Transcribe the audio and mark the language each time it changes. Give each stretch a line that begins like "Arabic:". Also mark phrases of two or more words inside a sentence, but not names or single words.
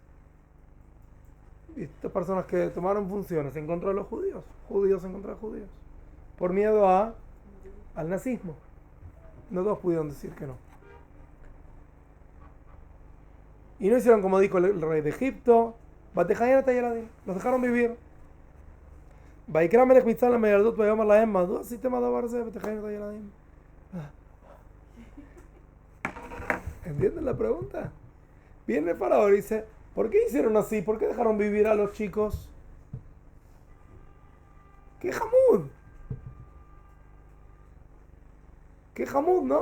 Spanish: Y estas personas que tomaron funciones en contra de los judíos. Judíos en contra de judíos. Por miedo al nazismo. No todos pudieron decir que no. Y no hicieron como dijo el rey de Egipto. Los dejaron vivir.
Hebrew: ויקרא מלך מצרים מילדות ויאמר להם מדוע עשיתם הדבר זה ותחיין את הילדים.
Spanish: ¿Entienden la pregunta? Viene el faraón y dice, ¿por qué hicieron así? ¿Por qué dejaron vivir a los chicos? ¡Qué jamud! ¡Qué jamud!, ¿no?